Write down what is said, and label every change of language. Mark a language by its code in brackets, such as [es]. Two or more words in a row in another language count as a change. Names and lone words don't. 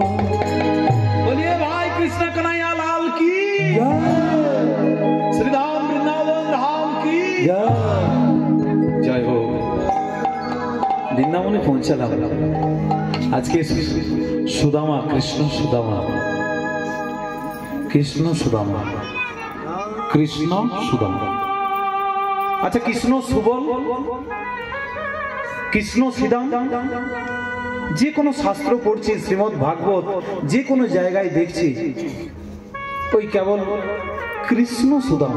[hi] बोलिए भाई कृष्ण कन्हैया लाल की, श्री धाम वृंदावन धाम की जय हो। [bn] বৃন্দাবনে পৌঁছালাম আজকে। সুদামা, কৃষ্ণ সুদামা, কৃষ্ণ সুদামা, কৃষ্ণ সুদামা। আচ্ছা, কৃষ্ণ সুবল, কৃষ্ণ শ্রীদাম, যে কোনো শাস্ত্র পড়ছি, শ্রীমদ ভাগবত, যে কোনো জায়গায় দেখছি ওই কেবল কৃষ্ণ সুদামা।